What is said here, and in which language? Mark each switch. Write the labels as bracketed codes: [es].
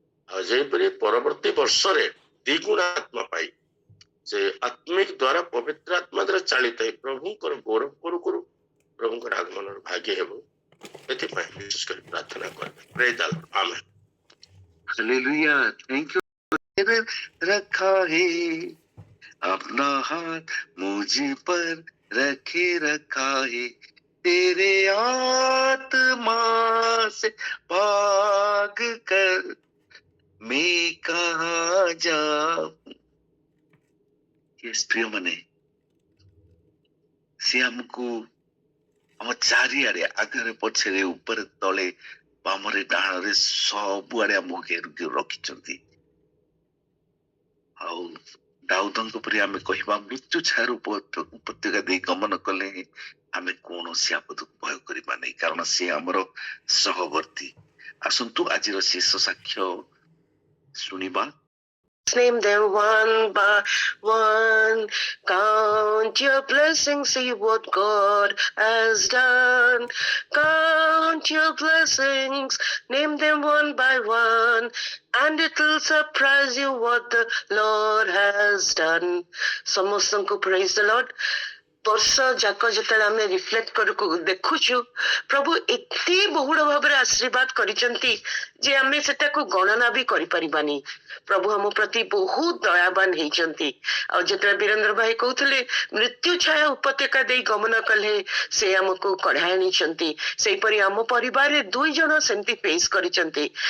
[or] ଆଉ ଯେପରି ପରବର୍ତ୍ତୀ ବର୍ଷରେ ଦ୍ୱିଗୁଣ ଆତ୍ମା ପାଇ ସେ ଆତ୍ମିକ ଦ୍ଵାରା ପବିତ୍ର ଆତ୍ମା ଦ୍ୱାରା ଚାଳିତ ହେଇ ପ୍ରଭୁଙ୍କର ଗୌରବ କରୁ କରୁ ପ୍ରଭୁଙ୍କର ଆଗମନର ଭାଗ୍ୟ ହେବ, ଏଥିପାଇଁ ବିଶେଷ କରି ପ୍ରାର୍ଥନା କରିବେ। [en] Praise the lord, amen. Hallelujah, thank you. [hi] रखा है अपना हाथ मुझ पर रखा है, तेरे आत्मा से भाग कर मैं कहाँ जाऊं। यस प्रिय मने, से हमको [or] ଆମ ଚାରିଆଡେ, ଆଗରେ ପଛରେ, ଉପରେ ତଳେ, ବାମରେ ଡାହାଣରେ, ସବୁଆଡେ ଆମକୁ ଘେରି ରଖିଛନ୍ତି। ଆଉ ଦାଉଦଙ୍କ ପରି ଆମେ କହିବା, ମୃତ୍ୟୁ ଛାୟାର ଉପତ୍ୟକା ଦେଇ ଗମନ କଲେ ଆମେ କୌଣସି ଆପଦକୁ ଭୟ କରିବା ନାହିଁ, କାରଣ ସେ ଆମର ସହବର୍ତ୍ତୀ। ଆସନ୍ତୁ ଆଜିର ଶେଷ ସାକ୍ଷ୍ୟ ଶୁଣିବା। [en] Name them one by one. Count your blessings, see what God has done. Count your blessings, name them one by one, and it will surprise you what the Lord has done. [or] ସମସ୍ତଙ୍କୁ [en] praise the Lord. [or] ବର୍ଷ ଯାକ ଯେତେବେଳେ ଆମେ reflect ଦେଖୁଛୁ, ପ୍ରଭୁ ଏତେ ବହୁଳ ଭାବରେ ଆଶୀର୍ବାଦ କରିଛନ୍ତି ଯେ ଆମେ ସେଟାକୁ ଗଣନା ବି କରିପାରିବାନି। ପ୍ରଭୁ ଆମ ପ୍ରତି ବହୁତ ଦୟାବାନ ହେଇଛନ୍ତି। ଆଉ ଯେତେବେଳେ ବୀରେନ୍ଦ୍ର ଭାଇ କହୁଥିଲେ ମୃତ୍ୟୁ ଛାୟା ଉପତ୍ୟକା ଦେଇ ଗମନ କଲେ ସେ ଆମକୁ କଢାଇ ଆଣିଛନ୍ତି, ସେଇପରି ଆମ ପରିବାରରେ 2 ଜଣ ସେମିତି ଫେସ୍ କରିଛନ୍ତି।